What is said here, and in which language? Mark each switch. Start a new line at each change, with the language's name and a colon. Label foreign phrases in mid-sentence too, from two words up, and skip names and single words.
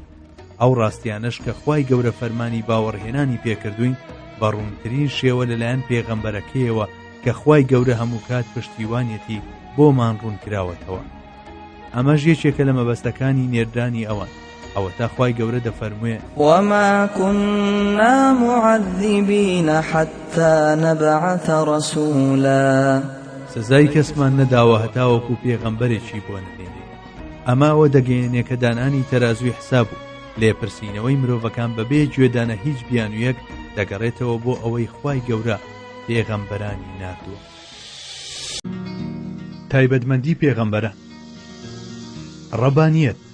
Central Kurdish: ئەو ڕاستیانەش کە خوای گەورە فەرمانی باوەڕهێنانی پێکردوین بە ڕوونترین شێوە لەلایەن پێغەمبەرەکەیەوە کە خوای گەورە هەموو کات پشتیوانیەتی بۆمان ڕوونکراوەتەوە. ئەمەش یەکێکە لە مەبەستەکانی نێردانی ئەوان، ئەوە تا خوای گەورە دەفەرموێ
Arabic: وَمَا كُنَّا مُعَذِّبِينَ حَتَّى نَبْعَثَ رَسُولًا
Central Kurdish: سزای کەسمان نەداوە هەتاوەکو پێغەمبەرێکی بۆ نەهێنێ. ئەماوە دەگەیەنێ کە دانانی تەرازوی حساب و لێپرسینەوەی مرۆڤەکان بەبێ گوێدانە هیچ بیانویەک دەگەڕێتەوە بۆ ئەوەی خوای گەورە پێغەمبەرانی ناردووە. تایبەتمەندی پێغەمبەرە ڕەبانیەت.